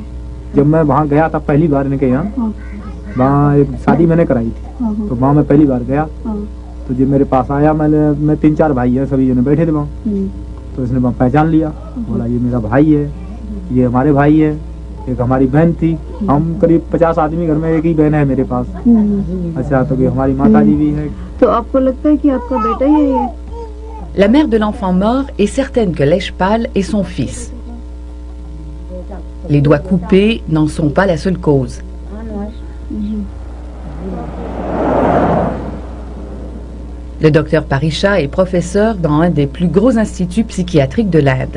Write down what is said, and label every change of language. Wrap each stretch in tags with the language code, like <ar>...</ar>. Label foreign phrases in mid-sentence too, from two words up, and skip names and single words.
<hi>जब मैं वहाँ गया था पहली बार इनके यहाँ, वहाँ एक शादी मैंने कराई थी, तो वहाँ मैं पहली बार गया, तो जब मेरे पास आया मैं 3-4 भाई है, सभी जने बैठे थे वहाँ, तो इसने वहाँ पहचान लिया, बोला ये मेरा भाई है, ये हमारे भाई है, एक हमारी बहन थी, हम करीब 50 आदमी घर में, एक ही बहन है मेरे पास। अच्छा, तो हमारी माता जी भी है। तो आपको लगता है कि आपका बेटा ही है?</hi> <fr>La mère de l'enfant mort est certaine que Leshpal est son fils. Les doigts coupés n'en sont pas la seule cause. Le docteur Parisha est professeur dans un des plus gros instituts psychiatriques de l'Inde.</fr>